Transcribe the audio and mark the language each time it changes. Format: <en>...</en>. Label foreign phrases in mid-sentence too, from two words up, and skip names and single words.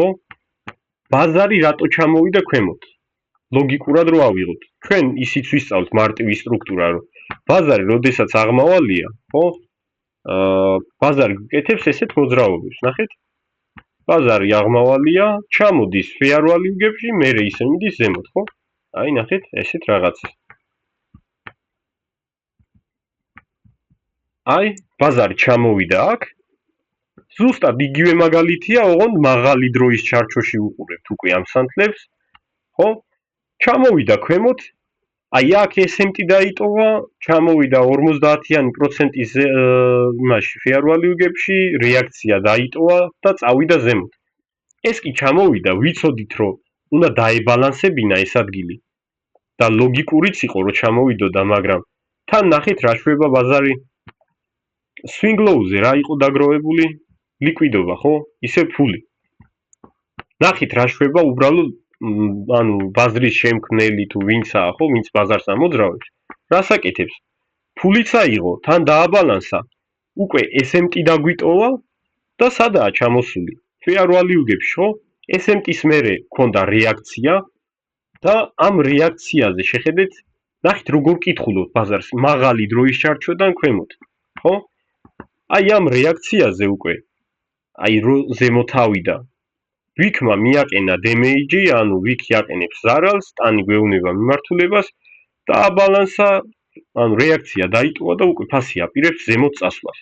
<ka>ბაზარი რატო ჩამოვიდა ქვემოთ? ლოგიკურად რო ავიღოთ. ჩვენ ისიც ვისწავლთ მარტივი სტრუქტურა, რომ ბაზარი როდესაც აღმავალია, ხო? ბაზარი გკეთებს ესეთ მოძრაობებს, ნახეთ? ბაზარი აღმავალია, ჩამოდის</ka> <en>fair value gap-</en> <ka>ში, მერე ისე მიდის ზემოთ, ხო? აი ნახეთ, ესეთ რაღაცა. აი, ბაზარი ჩამოვიდა აქ. ზუსტად იგივე მაგალითია, ოღონდ მაღალი დროის ჩარჩოში უყურებთ უკვე ამ სანთლებს, ხო? ჩამოვიდა ქვემოთ. აი აქ SMT დაიტოვა, ჩამოვიდა 50% იმაში</ka> <en>fair value gap-</en> <ka>ში, რეაქცია დაიტოვა და წავიდა ზემოთ. ეს კი ჩამოვიდა, ვიცოდით, რომ უნდა დაებალანსებინა ეს ადგილი. და ლოგიკურიც იყო, რომ ჩამოვიდოდა, მაგრამ თან ნახეთ რა შვება ბაზარი.</ka> <en>swing low-</en> <ka>ზე რა იყო დაგროვებული? ლიკვიდობა, ხო? ისე ფული. ნახეთ რა შვება უბრალოდ, ანუ ბაზრის შემქმნელი თუ ვინცაა, ხო, ვინც ბაზარს ამოძრავებს, რას აკეთებს? ფულიც აიღო, თან დააბალანსა, უკვე SMT დაგვიტოვა და სადაა ჩამოსული?</ka> <en>fair value gap-ში, ხო?</en> <ka>SMT-ს მერე ქონდა რეაქცია და ამ რეაქციაზე შეხედეთ, ნახეთ როგორ კითხულობთ ბაზარს, მაღალი დროის ჩარჩოდან ქვემოთ, ხო? აი ამ რეაქციაზე უკვე, აი ზემოთ ავიდა, ვიქმა მიაყენა დემეიჯი, ანუ ვიქ იაყენებს ზარალს, ტანი გვეუბნება მიმართულებას და აბალანსა, ანუ რეაქცია დაიტოვა და უკვე ფასი აპირებს ზემოთ წასვლას.</ka>